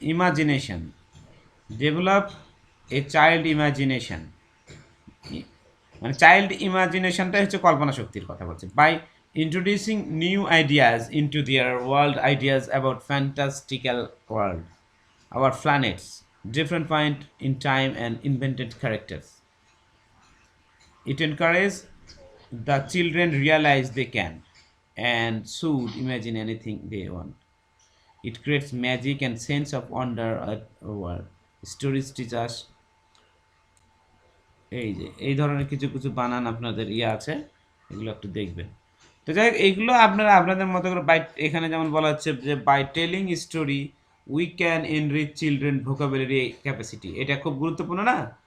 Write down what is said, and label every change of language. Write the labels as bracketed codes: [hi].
[bn] Imagination, [en] develop a child imagination, [bn] মানে child ইমাজিনেশনটা হচ্ছে কল্পনা শক্তির কথা বলছে। [en] By introducing new ideas into their world, ideas about fantastical world, our planets, different point in time and invented characters. It encourages the children realize they can and should imagine anything they want. It creates magic and sense of wonder at a world. Stories teach us [bn] এই যে এই ধরনের কিছু কিছু বানান আপনাদের আছে, এগুলো একটু দেখবেন। তো যাই হোক, এইগুলো আপনারা আপনাদের মতো করে এখানে যেমন বলা হচ্ছে যে [en] By telling story we can enrich children vocabulary capacity. [bn] এটা খুব গুরুত্বপূর্ণ না?